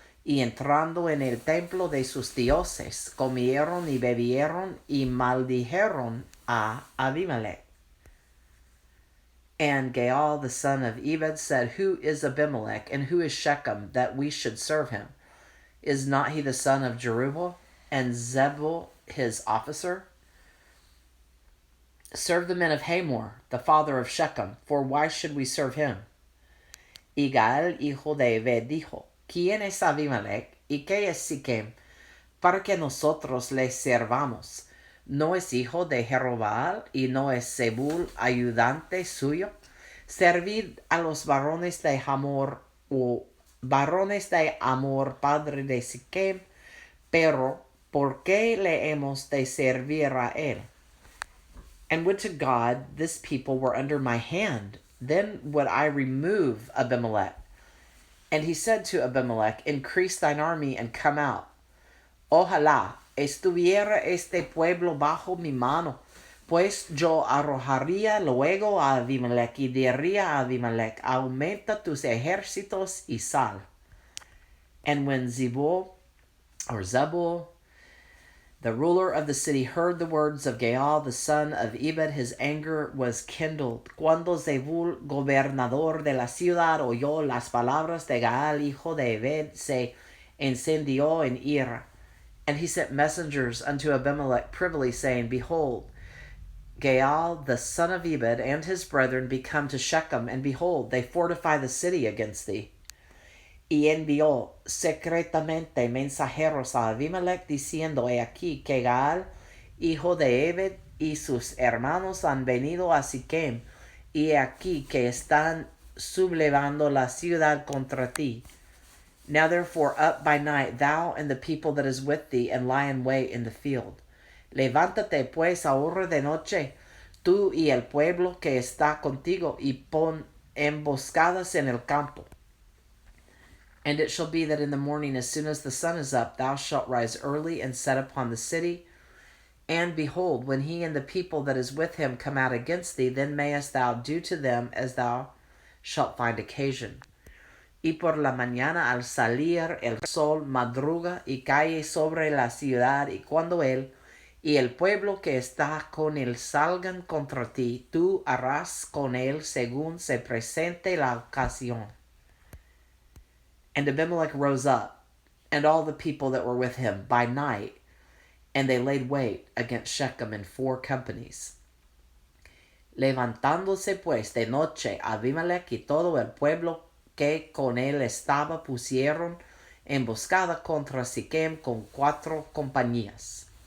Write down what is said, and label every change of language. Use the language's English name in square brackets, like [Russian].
[Spanish] Y entrando en el templo de sus dioses, comieron y bebieron, y maldijeron a Abimelech. [English] And Gaal the son of Ebed said, Who is Abimelech, and who is Shechem, that we should serve him? Is not he the son of Jerubbaal, and Zebul his officer? Serve the men of Hamor, the father of Shechem, for why should we serve him? [Spanish] Y Gaal, hijo de Ebed, dijo, ¿Quién es Abimelech, y qué es Siquem, para que nosotros le servamos? ¿No es hijo de Jerubbaal, y no es Zebul ayudante suyo? Servid a los varones de Hamor, o varones de Amor, padre de Siquem, pero ¿por qué le hemos de servir a él? [English] And would to God this people were under my hand, then would I remove Abimelech. And he said to Abimelech, Increase thine army and come out. [Spanish] Ojalá estuviera este pueblo bajo mi mano, pues yo arrojaría luego a Abimelech y diría a Abimelech, Aumenta tus ejércitos y sal. [English] And when Zebul, the ruler of the city, heard the words of Gaal the son of Ebed, his anger was kindled. [Spanish] Cuando Zebul, gobernador de la ciudad, oyó las palabras de Gaal, hijo de Ebed, se encendió en ira. [English] And he sent messengers unto Abimelech privily, saying, Behold, Gaal the son of Ebed and his brethren be come to Shechem, and behold, they fortify the city against thee. [Spanish] Y envió secretamente mensajeros a Abimelech, diciendo, He aquí que Gaal, hijo de Ebed, y sus hermanos han venido a Siquem, y he aquí que están sublevando la ciudad contra ti. [English] Now therefore up by night, thou and the people that is with thee, and lie in wait in the field. [Spanish] Levántate pues ahora de noche, tú y el pueblo que está contigo, y pon emboscadas en el campo. [English] And it shall be that in the morning, as soon as the sun is up, thou shalt rise early and set upon the city. And behold, when he and the people that is with him come out against thee, then mayest thou do to them as thou shalt find occasion. [Spanish] Y por la mañana al salir el sol madruga y cae sobre la ciudad, y cuando él y el pueblo que está con él salgan contra ti, tú harás con él según se presente la ocasión. [English] And Abimelech rose up, and all the people that were with him by night, and they laid wait against Shechem in 4 companies. [Spanish] Levantándose pues de noche Abimelech y todo el pueblo que con él estaba pusieron emboscada contra Siquem con 4 compañías.